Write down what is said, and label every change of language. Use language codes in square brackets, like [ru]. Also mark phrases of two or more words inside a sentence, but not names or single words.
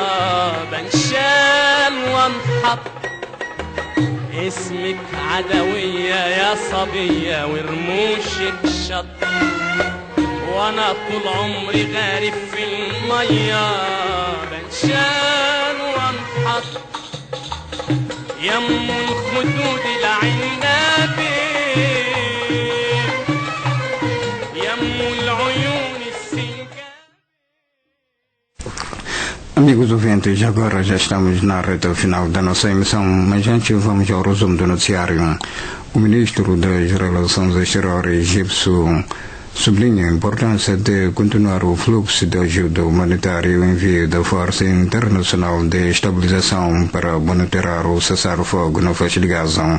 [ar] بنشال وانحط اسمك عدوية يا صبية ورموشك شط وانا طول عمري غارب في المية بنشال وانحط يم الخدود العنابي يم [pt] Amigos ouvintes, agora já estamos na reta final da nossa emissão, mas antes vamos ao resumo do noticiário. O ministro das Relações Exteriores egípcio sublinha a importância de continuar o fluxo de ajuda humanitária e o envio da Força Internacional de Estabilização para monitorar o cessar-fogo na faixa de Gaza.